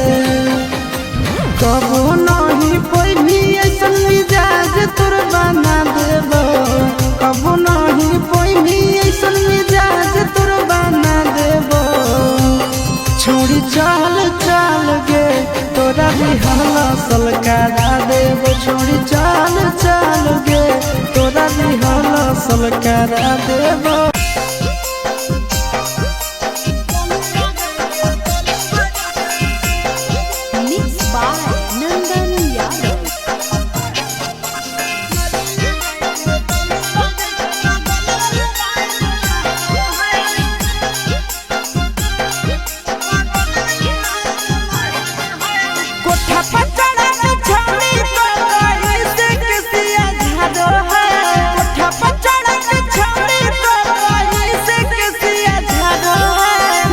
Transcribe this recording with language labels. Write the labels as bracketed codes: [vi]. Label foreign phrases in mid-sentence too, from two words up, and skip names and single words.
[bho] कबो नहीं कोई भी ऐसन मिजाज तोर बना देव कबो नहीं कोई भी ऐसन मिजाज तोर बना देव छोड़ी चल चल गे तोरा दिहला सलकारा देव छोड़ी चल चल गे तोरा दिहला सलकारा देव [en] मिक्स बाय नंदन यादव [bho] कोठा पर चढ़ा के छौड़ी तो कहीं से किसिया झाड़ो है कोठा पर चढ़ा के छौड़ी तो कहीं से किसिया झाड़ो है